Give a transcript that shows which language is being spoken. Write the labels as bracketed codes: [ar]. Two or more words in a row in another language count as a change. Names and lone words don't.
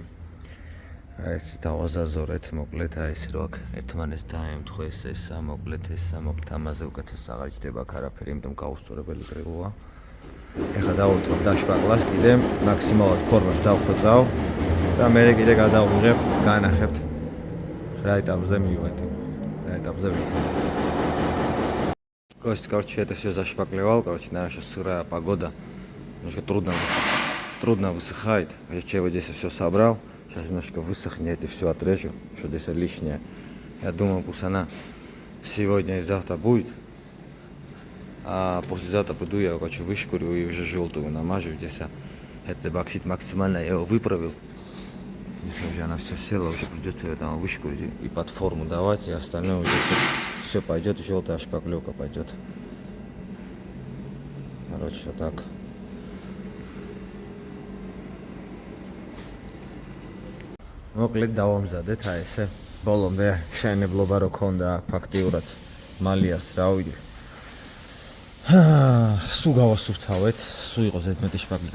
[ka] ეს დავაზაზორეთ მოკლედ აი ეს რო აქ ერთმანეს დაემთხვეს ესა მოკლედ ამაზე უკეთეს აღარ იჭდება აქ არაფერი იმიტომ გაუსწორებელი კრილოა ეხლა დავუწყებ დაშპაკლას კიდე მაქსიმალურად ფორმას დავხვეწავ და მე კიდე გადავიღებ განახებთ რა ეტაპზე მივედი [ru] короче это всё зашпаклевал короче наша сырая погода немножко трудно высыхает я вот здесь всё собрал. Сейчас немножко высохнет и все отрежу, что здесь лишнее. Я думаю, пусть она сегодня и завтра будет. А послезавтра приду, я короче вышкурю и уже желтую намажу. Здесь этот боксит максимально я его выправил. Если уже она все села, уже придется ее там вышкурить и под форму давать, и остальное уже все пойдет, желтая шпаклевка пойдет. Короче, вот так. [ka] მოკლედ დავამზადეთ აი ესე ბოლომდე შენებლობა რო ქონდა ფაქტიურად მალიას რავი სულ გავასუფთავეთ სულ იყო ზედმეტი შპაკლი